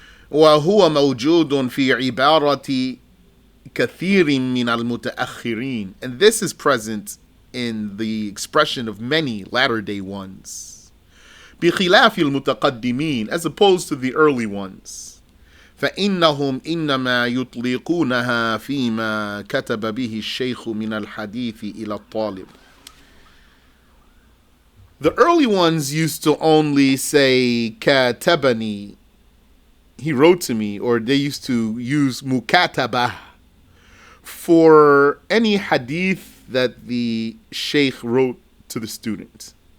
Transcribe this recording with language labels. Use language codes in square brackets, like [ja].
[ar] وَهُوَ مَوْجُودٌ فِي عِبَارَةِ كَثِيرٍ مِنَ الْمُتَأَخِّرِينَ. [en] And this is present in the expression of many latter-day ones. [ar] بِخِلَافِ الْمُتَقَدِّمِينَ, [en] as opposed to the early ones. [ar] فإنهم إنما يطلقونها فيما كتب به الشيخ من الحديث إلى الطالب. [en] The early ones used to only say katabani, he wrote to me, or they used to use mukataba for any hadith that the sheikh wrote to the student.